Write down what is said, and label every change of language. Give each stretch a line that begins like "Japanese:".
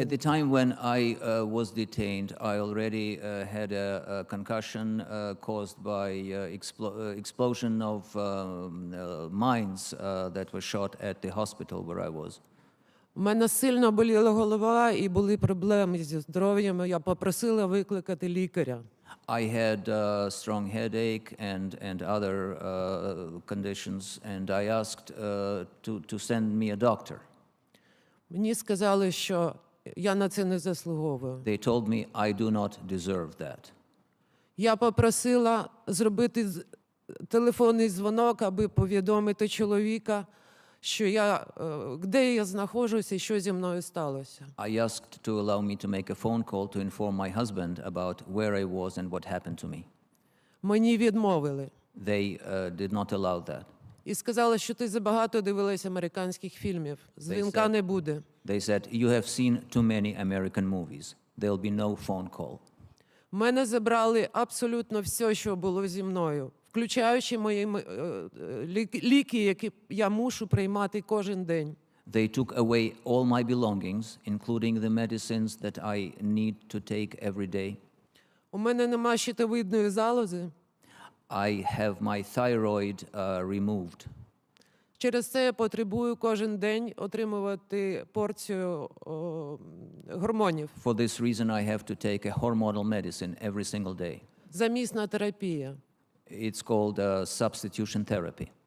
English: At the time when I was detained, I already had a concussion caused by explosion of mines that were shot at the hospital where I was.
Ukrainian: У мене сильно боліла голова і були проблеми зі здоров'ям. Я попросила викликати лікаря.
English: I had a strong headache and other conditions, and I asked to send me a doctor.
Ukrainian: Мені сказали, що я на це не заслуговую.
English: They told me I do not deserve that.
Ukrainian: Я попросила зробити телефонний дзвонок, аби повідомити чоловіка, що де я знаходжуся і що зі мною сталося.
English: I asked to allow me to make a phone call to inform my husband about where I was and what happened to me.
Ukrainian: Мені відмовили.
English: They did not allow that.
Ukrainian: І сказали, що ти забагато дивилась американських фільмів. Дзвінка не буде.
English: They said, you have seen too many American movies. There'll be no phone call.
Ukrainian: В мене забрали абсолютно все, що було зі мною, включаючи мої ліки, які я мушу приймати кожен день.
English: They took away all my belongings, including the medicines that I need to take every day.
Ukrainian: У мене нема щитовидної залози.
English: I have my thyroid removed.
Ukrainian: Через це я потребую кожен день отримувати порцію гормонів.
English: For this reason, I have to take a hormonal medicine every single day.
Ukrainian: Замісна терапія.
English: It's called substitution therapy.